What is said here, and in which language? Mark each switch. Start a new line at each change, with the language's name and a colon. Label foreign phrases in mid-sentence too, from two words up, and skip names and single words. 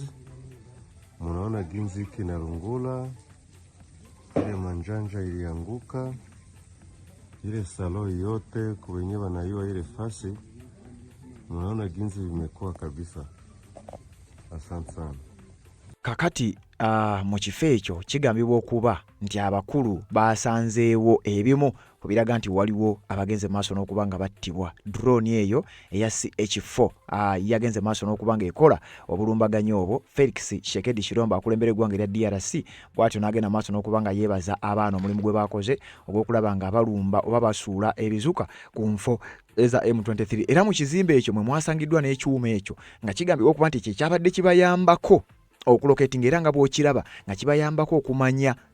Swahili: Munaona ginzi kinalungula, ile manjanja ilianguka, ile salo yote kwenye wanaiwa ile fasi. Munaona ginzi vimekuwa kabisa. Asante sana.
Ganda: Kakati mu kifo ekyo kigambibwa okuba nti abakulu baasanzeewo ebimu ku biraga nti waliwo abagenze maaso n'okuba nga battibwa. Drone eyo eya CH4 yagenze maaso n'okuba nga ekola obulumbaganyi obwo. Felix Tshisekedi Tshilombo akulembera eggwanga erya DRC bw'atyo n'agenda maaso n'okuba nga yeebaza abaana omulimu gwe baakoze ogw'okulaba nga balumba oba basuula ebizuka ku nfo eza M23, era mu kizimbe ekyo mwe mwasangiddwa n'ekyuma ekyo nga kigambibwa okuba nti kyabadde kibayambako okuloketinga, era nga bw'okiraba nga kibayambako okumanya